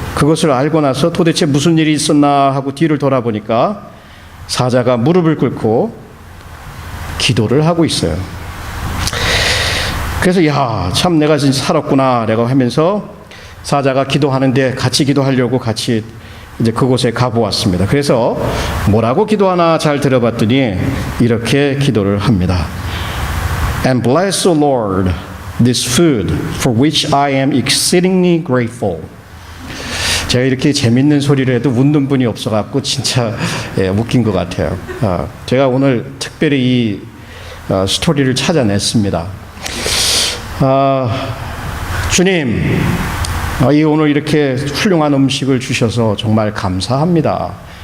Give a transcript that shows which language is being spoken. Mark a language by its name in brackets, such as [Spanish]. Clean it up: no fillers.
[Korean] 그것을 알고 나서 도대체 무슨 일이 있었나 하고 뒤를 돌아보니까 사자가 무릎을 꿇고 기도를 하고 있어요. 그래서 야, 참 내가 진짜 살았구나 라고 하면서 사자가 기도하는데 같이 기도하려고 같이 이제 그곳에 가보았습니다. 그래서 뭐라고 기도하나 잘 들어봤더니 이렇게 기도를 합니다. [English] And bless, O Lord, this food for which I am exceedingly grateful. [Korean] 제가 이렇게 재밌는 소리를 해도 웃는 분이 없어갖고 진짜 웃긴 것 같아요. 제가 오늘 특별히 이 스토리를 찾아냈습니다. 주님, 오늘 이렇게 훌륭한 음식을 주셔서 정말 감사합니다.